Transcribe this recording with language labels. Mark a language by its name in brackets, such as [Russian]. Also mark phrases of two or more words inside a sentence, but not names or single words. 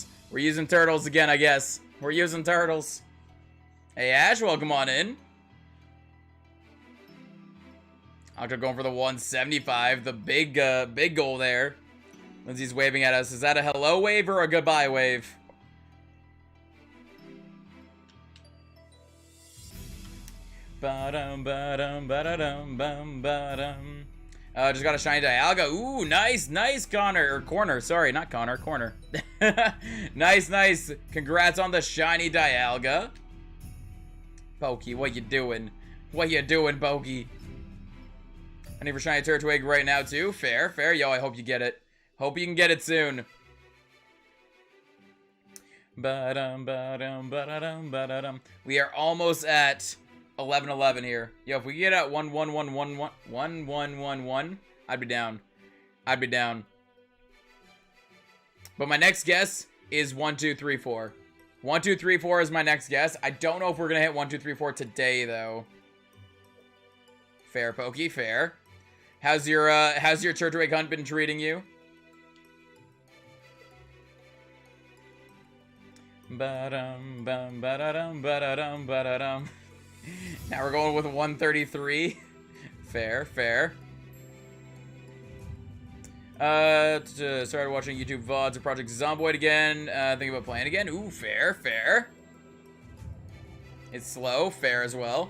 [English] We're using turtles again, I guess. We're using turtles. Hey, Ash, welcome on in. Octo going for the 175. The big goal there. Lindsay's waving at us. Is that a hello wave or a goodbye wave? Ba-dum, ba-dum, ba-da-dum, bum, ba-dum. Just got a shiny Dialga. Ooh, nice, nice, Connor. Or Corner, sorry, not Connor, Corner. Nice, nice. Congrats on the shiny Dialga. Pokey, what you doing? What you doing, Pokey? I need for shiny Turtwig right now, too. Fair, fair. Yo, I hope you get it. Hope you can get it soon. Ba-dum, ba-dum, ba-da-dum, ba-da-dum. We are almost at 11-11 here. Yo, if we get at 1-1-1-1-1-1-1-1, I'd be down. I'd be down. But my next guess is 1-2-3-4. 1-2-3-4 is my next guess. I don't know if we're gonna hit 1-2-3-4 today though. Fair, Pokey, fair. How's your Turtwig hunt been treating you? Ba-dum, bum, ba-da-dum, ba-da-dum, ba-da-dum. Now we're going with 133. Fair, fair. Started watching YouTube VODs of Project Zomboid again. Thinking about playing again. Ooh, fair, fair. It's slow, fair as well.